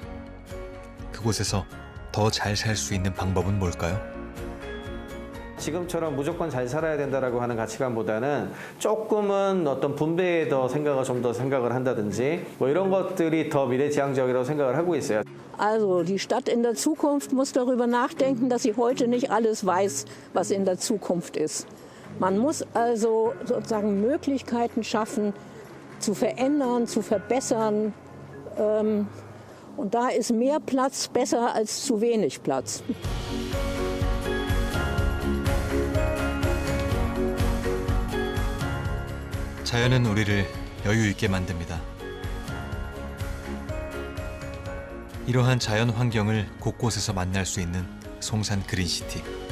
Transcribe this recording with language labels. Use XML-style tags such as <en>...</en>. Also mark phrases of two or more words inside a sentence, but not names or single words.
<ko>그곳에서 더 잘 살 수 있는 방법은 뭘까요? 지금처럼 무조건 잘 살아야 된다라고 하는 가치관보다는 조금은 어떤 분배에 더 생각을 좀 더 생각을 한다든지 이런 것들이 더 미래지향적이라고 생각을 하고 있어요.</ko> <de>Also die Stadt in der Zukunft muss darüber nachdenken, dass sie heute nicht alles weiß, was in der Zukunft ist. Man muss also sozusagen Möglichkeiten schaffen, zu verändern, zu verbessern. Und da ist mehr Platz besser als zu wenig Platz.</de> <ko>자연은 우리를 여유 있게 만듭니다. 이러한 자연 환경을 곳곳에서 만날 수 있는 송산 그린시티.</ko>